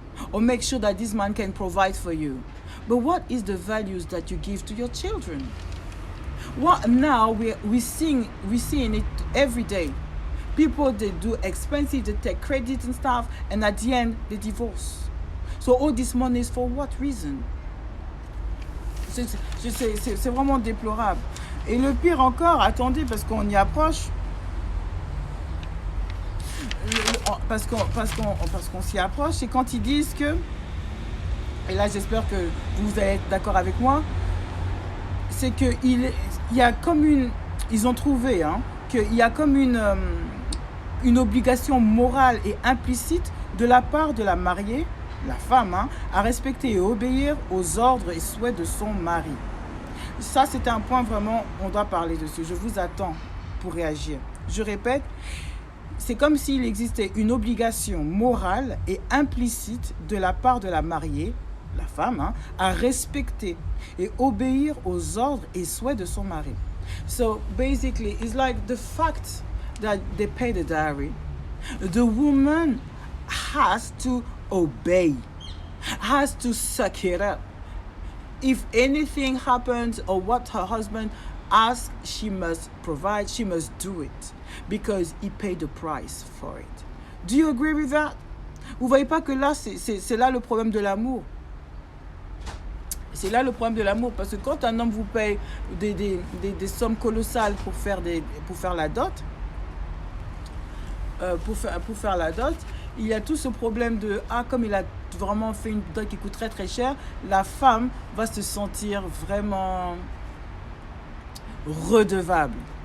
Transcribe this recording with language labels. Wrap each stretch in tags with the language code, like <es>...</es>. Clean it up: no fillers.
<en>Or make sure that this man can provide for you. But what is the values that you give to your children? What now we're seeing it every day. People, they do expensive, they take credit and stuff, and at the end, they divorce. So all this money is for what reason?</en> <fr>C'est vraiment déplorable. Et le pire encore, attendez, parce qu'on y approche, parce qu'on s'y approche, c'est quand ils disent que, et là j'espère que vous allez être d'accord avec moi, c'est qu'il y a comme ils ont trouvé qu'il y a comme une obligation morale et implicite de la part de la mariée, la femme, à respecter et obéir aux ordres et souhaits de son mari. Ça, c'est un point vraiment, on doit parler dessus. Je vous attends pour réagir. Je répète, c'est comme s'il existait une obligation morale et implicite de la part de la mariée, la femme, à respecter et obéir aux ordres et souhaits de son mari.</fr> <en>So basically, it's like the fact that they pay the dowry, the woman has to obey, has to suck it up. If anything happens or what her husband asks, she must provide, she must do it because he paid the price for it. Do you agree with that?</en> <fr>Vous voyez pas que là, c'est là le problème de l'amour. C'est là le problème de l'amour, parce que quand un homme vous paye des sommes colossales pour faire la dot, pour faire la dot, il y a tout ce problème de comme il a vraiment fait une dot qui coûte très très cher, la femme va se sentir vraiment redevable.</fr>